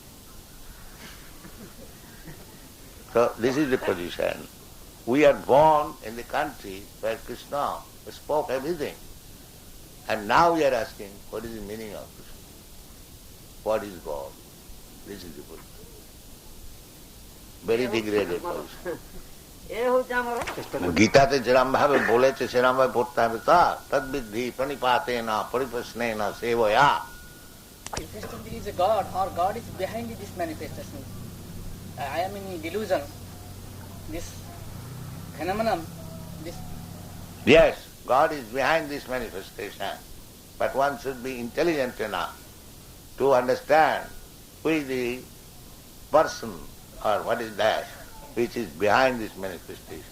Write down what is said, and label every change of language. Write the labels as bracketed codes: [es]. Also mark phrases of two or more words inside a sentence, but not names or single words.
[en] So this is the position. We are born in the country where Krishna spoke everything. And now we are asking, what is the meaning of Krishna? What is God? This is the Buddha. Very degraded person. [or] ଏ ହଉଛି ଆମର [bn] গীতাতে যেরম ভাবে বলেছে সেরম ভাবে পড়তে হবে তা [sa] तद्विद्धि प्रणिपाते न परिप्रश्ने न सेवया [en] Manifestation is a God, or God is behind this manifestation. I am in delusion. This phenomenon, this Yes, God is behind this manifestation, but one should be intelligent enough to understand who is the person or what is that which is behind this manifestation.